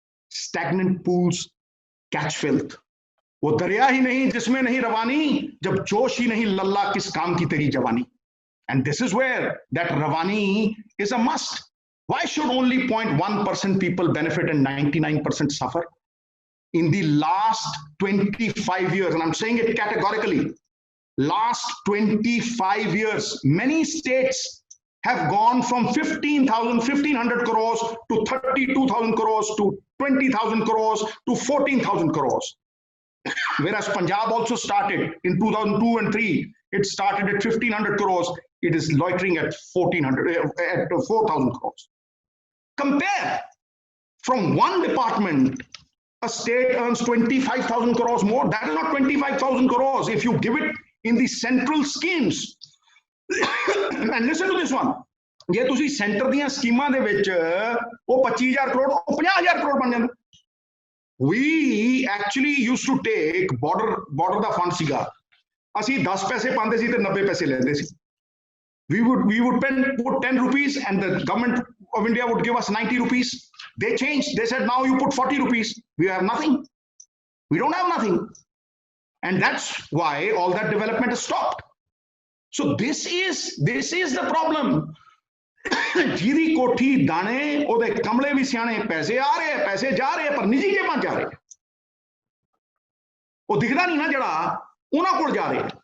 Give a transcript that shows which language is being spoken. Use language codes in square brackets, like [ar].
[en] stagnant pools catch filth, [hi] वो दरिया ही नहीं जिसमें नहीं रवानी, जब जोश ही नहीं लल्ला किस काम की तेरी जवानी। [en] And this is where that ravani is a must. Why should only 0.1% people benefit and 99% suffer? In the last 25 years, and I'm saying it categorically, last 25 years, many states have gone from 1,500 crores to 32,000 crores to 20,000 crores to 14,000 crores. Whereas Punjab also started in 2002 and 3, it started at 1,500 crores. It is loitering at 4,000 crores. Compare From one department, a state earns 25,000 crores more. That is not 25,000 crores if you give it in the central schemes. And listen to this one. [pa] ਜੇ ਤੁਸੀਂ centre ਦੀਆਂ ਸਕੀਮਾਂ ਦੇ ਵਿੱਚ ਉਹ 25000 ਕਰੋੜ ਉਹ 50000 ਕਰੋੜ ਬਣ ਜਾਂਦਾ। [en] We actually used to take border [pa] ਦਾ fund ਸੀਗਾ, ਅਸੀਂ 10 ਪੈਸੇ ਪਾਉਂਦੇ ਸੀ ਤੇ 90 ਪੈਸੇ ਲੈਂਦੇ ਸੀ। [en] We would put 10 rupees and the government of India would give us 90 rupees. They changed. They said, now you put 40 rupees. We have nothing. We don't have nothing. And that's why all that development has stopped. So this is the problem. [pa] ਜਿਹਦੀ ਕੋਠੀ ਦਾਣੇ ਉਹਦੇ ਕਮਲੇ ਵੀ ਸਿਆਣੇ, ਪੈਸੇ ਆ ਰਹੇ ਪੈਸੇ ਜਾ ਰਹੇ ਪਰ ਨਿੱਜੀ ਜੇਬਾਂ ਜਾ ਰਹੇ, ਉਹ ਦਿਖਦਾ ਨਹੀਂ ਨਾ ਜਿਹੜਾ ਉਹਨਾਂ ਕੋਲ ਜਾ ਰਹੇ।